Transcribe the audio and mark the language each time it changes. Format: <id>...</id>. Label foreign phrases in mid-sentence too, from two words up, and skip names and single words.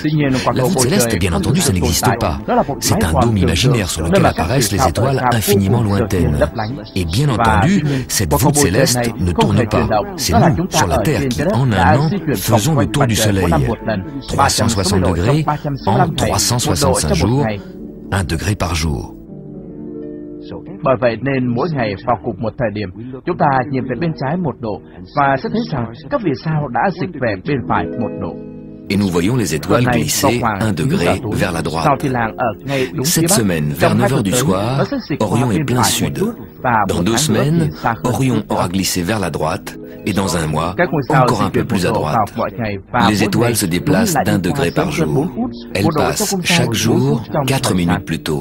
<fr>La voûte céleste, bien entendu, ça n'existe pas. C'est un dôme imaginaire sur lequel apparaissent les étoiles infiniment lointaines. Et bien entendu, cette voûte céleste ne tourne pas. C'est nous, sur la Terre, qui, en un an, faisons le tour du Soleil. 360 degrés en 365 jours, 1 degré par jour.</fr> <vi>Bởi vậy nên mỗi ngày vào cùng một thời điểm, chúng ta nhìn về bên trái 1 độ và sẽ thấy rằng các vì sao đã dịch về bên phải 1 độ.</vi> <fr>Et nous voyons les étoiles glisser 1 degré vers la droite. Cette semaine, vers 9 heures du soir, Orion est plein sud. Dans 2 semaines, Orion aura glissé vers la droite, et dans un mois, encore un peu plus à droite. Les étoiles se déplacent d'1 degré par jour. Elles passent chaque jour 4 minutes plus tôt.</fr>